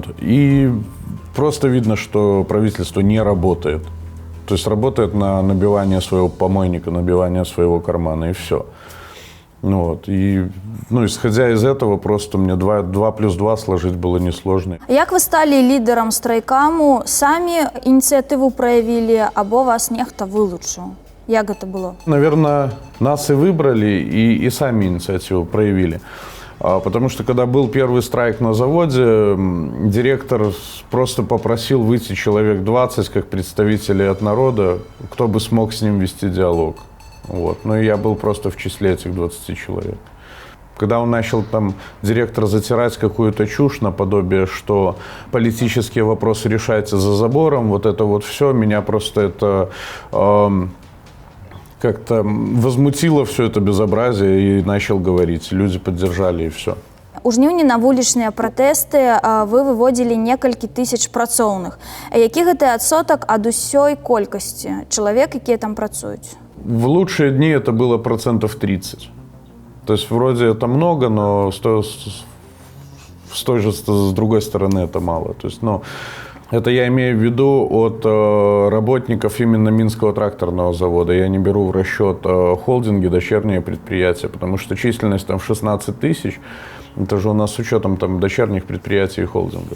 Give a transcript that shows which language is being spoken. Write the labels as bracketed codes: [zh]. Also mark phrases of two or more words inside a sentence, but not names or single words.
[ru] И просто видно, что правительство не работает. То есть работает на набивание своего помойника, набивание своего кармана, и все. Вот. И, исходя из этого, просто мне 2 плюс 2 сложить было несложно. [be] Як вы [ru] стали лидером [be] страйкаму? Самі ініцыятыву проявили, або вас нехта вылучыў? Як [ru] это было? Наверное, нас и выбрали, и сами инициативу проявили. Потому что, когда был первый страйк на заводе, директор просто попросил выйти человек 20, как представителей от народа, кто бы смог с ним вести диалог. Вот. Ну и я был просто в числе этих 20 человек. Когда он начал там, директор, затирать какую-то чушь наподобие, что политические вопросы решаются за забором, вот это вот все, меня просто это... как-то возмутило все это безобразие и начал говорить. Люди поддержали, и все. [be] У жніўні на вулічныя пратэсты вы выводзілі некалькі тысяч працоўных. Які гэта адсотак ад усёй колькасці чалавек, якія там працуюць? [ru] В лучшие дни это было 30%. То есть вроде это много, но с другой стороны это мало. То есть, это я имею в виду от работников именно Минского тракторного завода. Я не беру в расчет холдинги, дочерние предприятия, потому что численность там 16 тысяч, это же у нас с учетом там дочерних предприятий и холдингов.